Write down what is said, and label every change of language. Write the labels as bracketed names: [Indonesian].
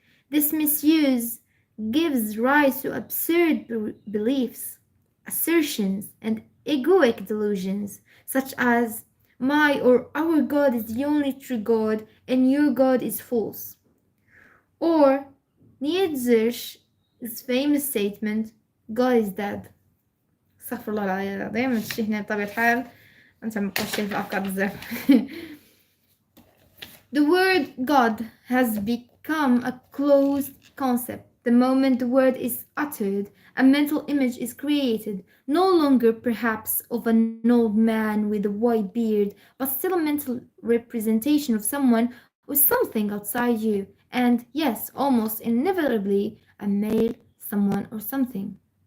[English] This misuse gives rise to absurd beliefs, assertions, and egoic delusions, such as my or our God is the only true God and your God is false. Or Nietzsche's famous statement, God is dead. [Arabic] استغفر الله العظيم ما تشتهيني بطبيعة الحال أنت مقشف في أفكار بزاف. [English] The word God has become a closed concept. The moment the word is uttered, a mental image is created, no longer perhaps of an old man with a white beard, but still a mental representation of someone or something outside you, and yes, almost inevitably a male, someone, or something.